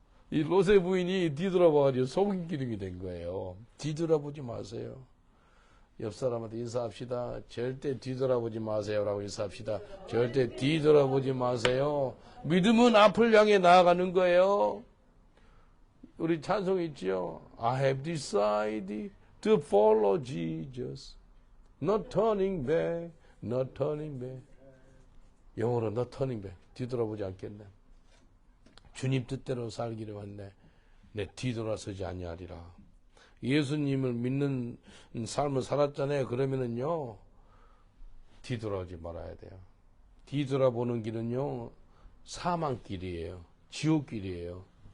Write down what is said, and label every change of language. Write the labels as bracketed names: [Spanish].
[Korean] 이 롯의 부인이 뒤돌아봐가지고 소금기름이 된 거예요. 뒤돌아보지 마세요. 옆 사람한테 인사합시다. 절대 뒤돌아보지 마세요라고 인사합시다. 절대 뒤돌아보지 마세요. 믿음은 앞을 향해 나아가는 거예요. 우리 찬송 있지요? [English] I have decided to follow Jesus. Not turning back, not turning back. 영어로 not turning back. [Korean] 뒤돌아보지 않겠네. 주님 뜻대로 살기를 왔네. 내 뒤돌아서지 아니하리라. 예수님을 믿는 삶을 살았잖아요. 그러면은요, 뒤돌아오지 말아야 돼요. 뒤돌아보는 길은요, 사망길이에요. 지옥길이에요.